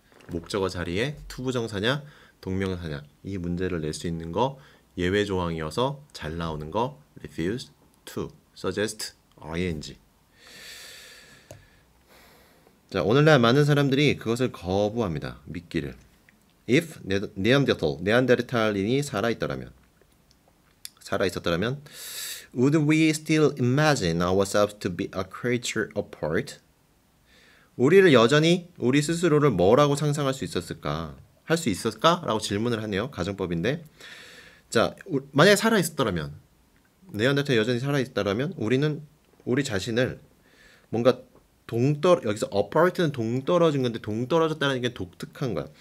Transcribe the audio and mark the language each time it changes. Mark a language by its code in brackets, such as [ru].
[ko] 목적어 자리에 to 부정사냐 동명사냐 이 문제를 낼 수 있는 거 예외 조항이어서 잘 나오는 거 refuse to, suggest, ing. 자, 오늘날 많은 사람들이 그것을 거부합니다. 믿기를. [en] if [ko] 네안데르탈인이 살아 있었더라면 [en] would we still imagine ourselves to be a creature apart? [ko] 우리를 여전히 우리 스스로를 뭐라고 상상할 수 있었을까? 할 수 있었을까? 라고 질문을 하네요. 가정법인데 자, 만약에 살아 있었더라면 네안데르탈 여전히 살아 있다라면 우리는 우리 자신을 뭔가 여기서 apart는 동떨어진 건데 동떨어졌다는 게 독특한 거야.